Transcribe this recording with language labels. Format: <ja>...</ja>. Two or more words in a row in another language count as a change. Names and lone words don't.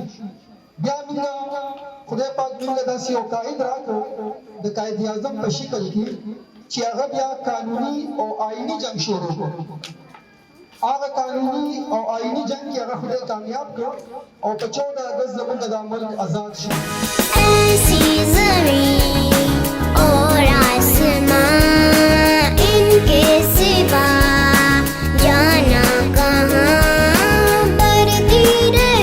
<ps>بیا موږ خدای پاک موږ داسې یو قائد راکړ د قائد اعظم په شکل کې چې هغه بیا قانوني او آئینی جنگ شروع کړ. هغه قانوني او آئینی جنگ کې هغه خدای کامیاب کړ او په 14 اگست زموږ دا ملک آزاد شو.</ps> <hi>ऐसी ज़मीं और आसमां इनके सिवा जाना कहाँ, बढ़ती</hi>